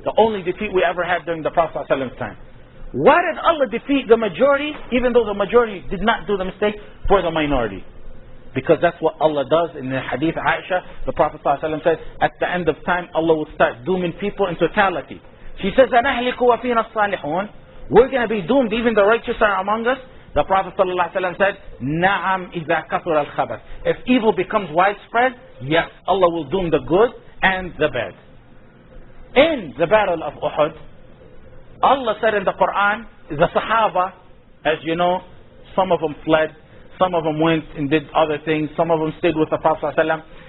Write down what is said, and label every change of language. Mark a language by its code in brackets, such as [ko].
[en] The only defeat we ever had during the Prophet's time. Why did Allah defeat the majority, even though the majority did not do the mistake, for the minority? Because that's what Allah does in the hadith Aisha. The Prophet ﷺ said, at the end of time, Allah will start dooming people in totality. She says, [ar] أَنَهْلِكُ وَفِينَا الصَّالِحُونَ. [en] We're going to be doomed, even the righteous are among us. The Prophet ﷺ said, [ar] نَعَمْ إِذَا كَثُرَ الْخَبَثِ. [en] If evil becomes widespread, yes, Allah will doom the good and the bad. In the battle of Uhud, Allah said in the Quran, the Sahaba, as you know, some of them fled, some of them went and did other things, some of them stayed with the Prophet ﷺ.